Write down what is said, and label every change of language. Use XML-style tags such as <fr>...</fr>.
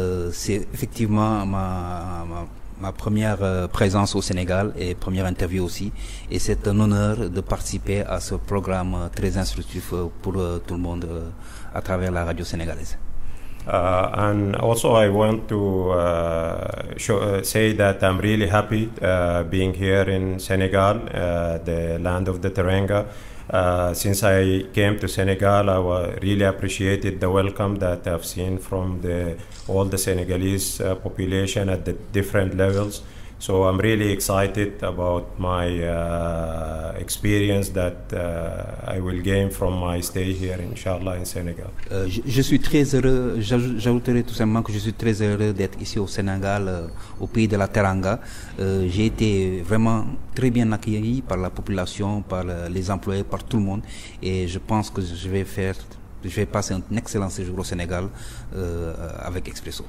<fr>C'est effectivement ma première présence au Sénégal et première interview aussi. Et c'est un honneur de participer à ce programme très instructif pour tout le monde à travers la radio sénégalaise.</fr> <en>And also I want to say that I'm really happy being here in Senegal, the land of the Teranga. Since I came to Senegal, I really appreciated the welcome that I've seen from all the Senegalese population at the different levels. So I'm really excited about my experience that I will gain from my stay here, Inch'Allah, in Senegal.</en> <fr>Je suis très heureux, j'ajouterai tout simplement que je suis très heureux d'être ici au Sénégal, au pays de la Teranga. J'ai été vraiment très bien accueilli par la population, par les employés, par tout le monde. Et je pense que je vais passer un excellent séjour au Sénégal avec Expresso.</fr>